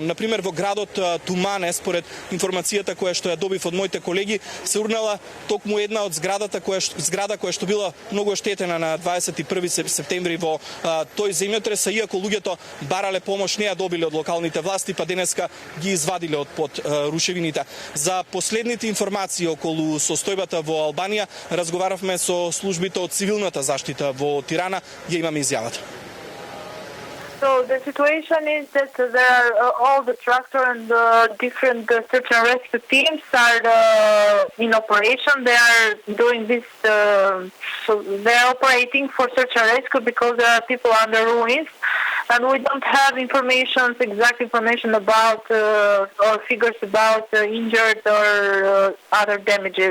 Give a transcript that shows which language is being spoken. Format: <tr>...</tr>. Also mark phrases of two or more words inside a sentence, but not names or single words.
<mk>Например, во градот Тумане, според информацијата која што ја добив од моите колеги, се урнала токму една од зграда која што била многу оштетена на 21 септември во тој земјотрес, иако луѓето барале помош, не ја добиле од локалните власти, па денеска ги извадиле од под рушевините. За последните информации околу состојбата во Албанија разговаравме со службите од цивилната заштита во Тирана, ја имаме изјавата.</mk> <en>So the situation is that there are all the tractor and different search and rescue teams are in operation. They are doing this, so they are operating for search and rescue because there are people under ruins, and we don't have exact information about or figures about injured or other damages.</en>